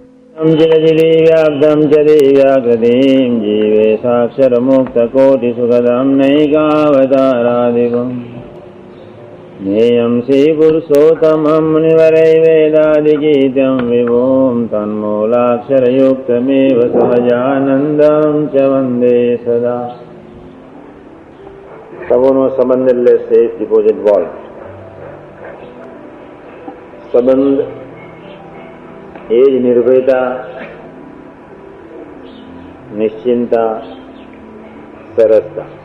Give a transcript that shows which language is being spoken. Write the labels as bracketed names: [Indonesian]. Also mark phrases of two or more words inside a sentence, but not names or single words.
[Sanskrit] व्याप्तं च दिव्याकृतिं जीवे साक्षरमुक्तकोटिसुखदं नैकावतारादिवम् ज्ञेयं श्रीपुरुषोत्तमं मुनिवरैर्वेदादिगीतं विभुं तन्मूलाक्षरयुक्तमेव सहजानन्दं च वन्दे सदा। [Gujarati] સબોનો સંબંધ એટલે સેફ ડિપોઝિટ વોલ્ટ. સંબંધ એ જ નિર્ભયતા, નિશ્ચિંતા, સરસતા.